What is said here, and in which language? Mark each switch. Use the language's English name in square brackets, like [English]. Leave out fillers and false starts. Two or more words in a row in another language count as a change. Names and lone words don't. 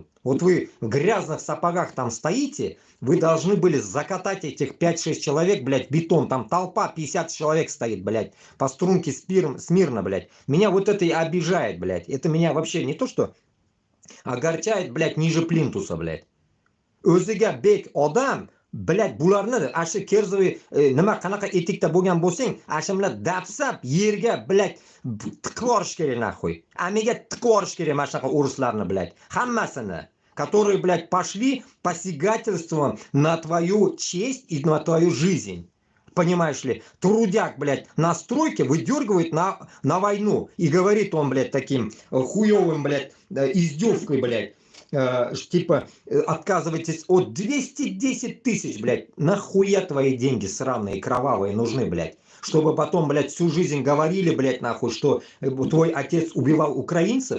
[Russian] Вот вы в грязных сапогах там стоите, вы должны были закатать этих 5-6 человек, блядь, в бетон. Там толпа 50 человек стоит, блядь, по струнке смирно, блядь. Меня вот это и обижает, блядь. Это меня вообще не то, что огорчает, блядь, ниже плинтуса, блядь. [Uzbek] O'ziga bek odam, блядь, bularni ashu kerzovi nima qanaqa etikda bo'lgan bo'lsang, ashimlar dafsab yerga, блядь, tiqib yuborish kerak naxuy. Amiga tiqib yuborish kerak mana shunaqa o'rislarni, блядь, hammasini, [Russian] которые, блядь, пошли посягательством на твою честь и на твою жизнь. Понимаешь ли, трудяк, блядь, на стройке выдергивает на войну. И говорит он, блядь, таким хуевым, блядь, издевкой, блядь, типа, отказывайтесь от 210 тысяч, блядь, нахуя твои деньги сраные, кровавые нужны, блядь, чтобы потом, блядь, всю жизнь говорили, блядь, нахуй, что твой отец убивал украинцев?